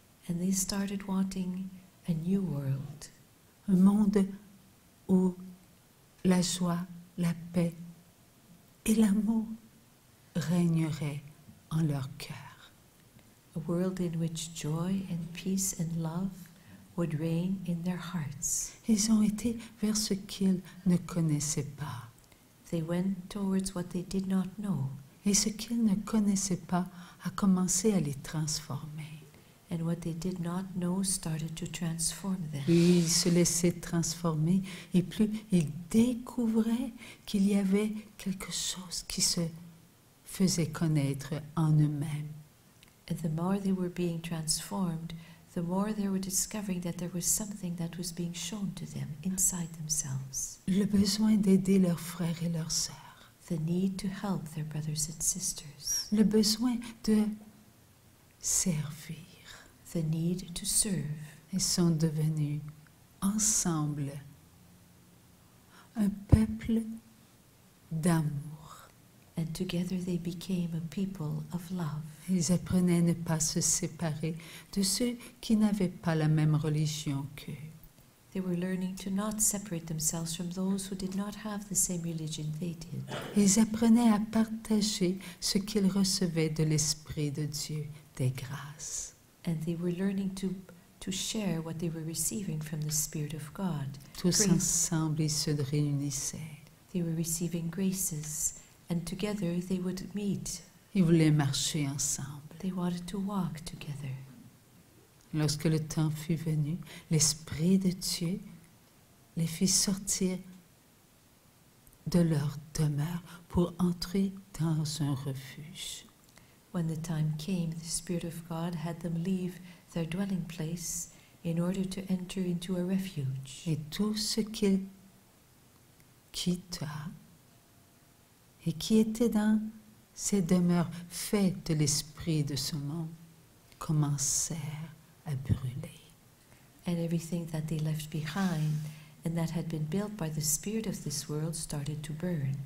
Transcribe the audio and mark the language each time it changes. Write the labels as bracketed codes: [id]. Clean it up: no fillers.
[en] And they started wanting a new world, [fr] un monde où la joie, la paix et l'amour régneraient en leur cœur. [en] a world in which joy and peace and love would reign in their hearts. [fr] Ils ont été vers ce qu'ils ne connaissaient pas. [en] They went towards what they did not know, [fr] Et ce qu'ils ne connaissaient pas a commencé à les transformer. [en] and what they did not know started to transform them. [fr] Plus ils se laissaient transformer et plus ils découvraient qu'il y avait quelque chose qui se faisait connaître en eux-mêmes. [en] And the more they were being transformed, the more they were discovering that there was something that was being shown to them inside themselves. [fr] Le besoin d'aider leurs frères et leurs sœurs. [en] The need to help their brothers and sisters. [fr] Le besoin de servir. [en] The need to serve. [fr] Ils sont devenus ensemble un peuple d'amour. [en] And together they became a people of love. [fr] Ils apprenaient à ne pas se séparer de ceux qui n'avaient pas la même religion qu'eux. [en] They were learning to not separate themselves from those who did not have the same religion they did. [fr] Ils apprenaient à partager ce qu'ils recevaient de l'Esprit de Dieu, des grâces. [en] And they were learning to share what they were receiving from the Spirit of God. [fr] Tous [en] Grace. [fr] ensemble, ils se réunissaient. [en] They were receiving graces, and together they would meet. [fr] Ils voulaient marcher ensemble. [en] They wanted to walk together. [fr] Lorsque le temps fut venu, l'Esprit de Dieu les fit sortir de leur demeure pour entrer dans un refuge. [en] When the time came, the Spirit of God had them leave their dwelling place in order to enter into a refuge. [fr] Et tout ce qu'il quitta et qui était dans ces demeures faites de l'esprit de ce monde commencèrent à brûler. [en] And everything that they left behind and that had been built by the spirit of this world started to burn.